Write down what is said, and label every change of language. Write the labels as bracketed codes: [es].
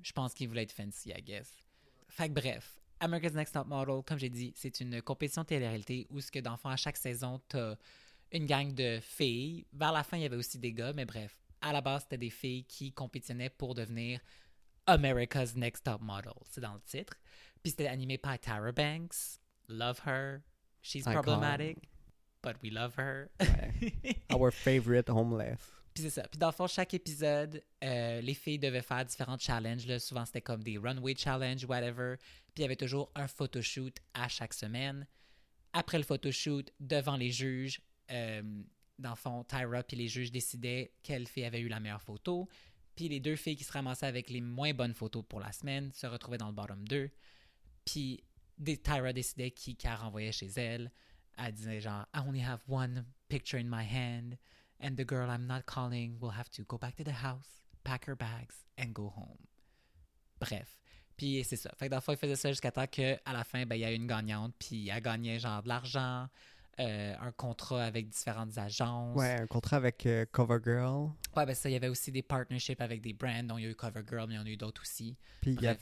[fr] Je pense qu'ils voulaient être fancy, [en] I guess. [fr] Fait que bref, America's Next Top Model, comme j'ai dit, c'est une compétition de télé-réalité où, ce que d'enfants, à chaque saison, t'as une gang de filles. Vers la fin, il y avait aussi des gars, mais bref. À la base, c'était des filles qui compétitionnaient pour devenir America's Next Top Model. C'est dans le titre. Puis c'était animé par Tyra Banks. [en] Love her. She's Icon. problematic, but we love her. [fr] Ouais. [en] Our favorite homeless. [fr] Puis c'est ça. Puis dans le fond, chaque épisode, les filles devaient faire différents challenges. Là. Souvent, c'était comme des runway challenge, [en] whatever. [fr] Puis il y avait toujours un photoshoot à chaque semaine. Après le photoshoot, devant les juges, dans le fond, Tyra puis les juges décidaient quelle fille avait eu la meilleure photo. Puis les 2 filles qui se ramassaient avec les moins bonnes photos pour la semaine se retrouvaient dans le bottom 2. Puis Tyra décidait qui qu'elle renvoyait chez elle. Elle disait genre, [en] I only have one picture in my hand. And the girl I'm not calling will have to go back to the house, pack her bags, and go home. [fr] Bref. Puis c'est ça. Fait que dans le fond, il faisait ça jusqu'à temps qu'à la fin, ben, il y a une gagnante. Puis elle gagnait genre de l'argent, un contrat avec différentes agences. Ouais, un contrat avec CoverGirl. Ouais, ben ça, il y avait aussi des partnerships avec des brands, dont il y a eu CoverGirl, mais il y en a eu d'autres aussi. Puis il y Bref.